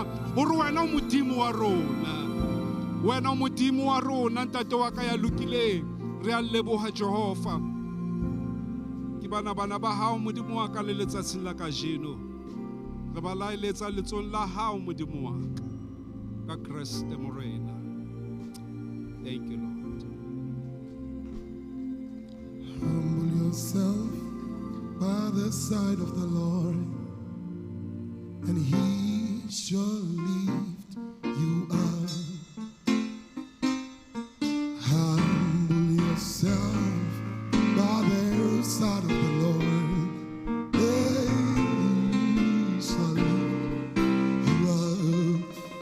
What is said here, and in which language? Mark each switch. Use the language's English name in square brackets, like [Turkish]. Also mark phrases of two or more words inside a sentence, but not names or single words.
[Southern Sotho] O re wena o modimo wa rona. Wena modimo wa rona ntate wa ka ya lokileng re a leboha Jehova. Ke bana ba hao modimo wa ka le letsatsing la ka jeno re ba laeletsa letsong la hao modimo wa ka ka Kriste morena. [English] Thank you, Lord. Humble yourself by the side of the Lord, and He shall lift you up. Humble yourself by the side of the Lord, He shall lift you up.